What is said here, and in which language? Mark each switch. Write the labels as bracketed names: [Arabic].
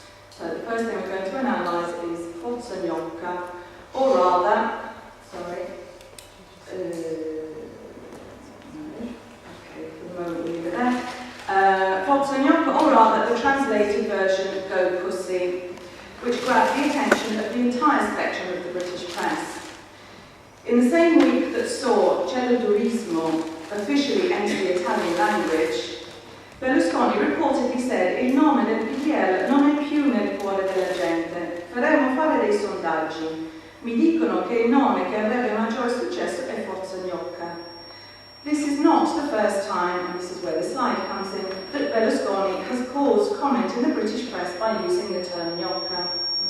[English] So the first thing we're going to analyse is Forza Gnocca, or rather, Forza Gnocca, or rather the translated version Go Pussy, which grabbed the attention of the entire spectrum of the British press. In the same week that saw Celodurismo officially enter the Italian language, Berlusconi reportedly said [Italian] il nome del PPL non è più nel cuore della gente, faremo fare dei sondaggi. Mi dicono che il nome che avrebbe maggiore successo è Forza Gnocca. [English] This is not the first time, and this is where the slide comes in, that Berlusconi has caused comment in the British press by using the term gnocca.